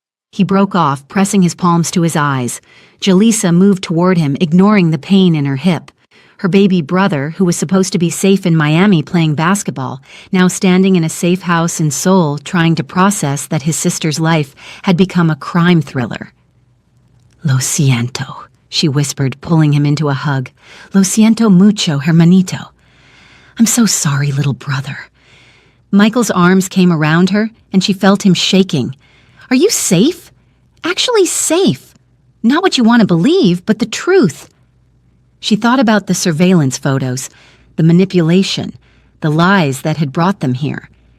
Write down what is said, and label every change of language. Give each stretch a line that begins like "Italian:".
English: He broke off, pressing his palms to his eyes. Jaleesa moved toward him, ignoring the pain in her hip. Her baby brother, who was supposed to be safe in Miami playing basketball, now standing in a safe house in Seoul trying to process that his sister's life had become a crime thriller.
Spanish: Lo siento,
English: she whispered, pulling him into a hug.
Spanish: Lo siento mucho, hermanito.
English: I'm so sorry, little brother. Michael's arms came around her, and she felt him shaking. Are you safe? Actually safe. Not what you want to believe, but the truth. She thought about the surveillance photos, the manipulation, the lies that had brought them here.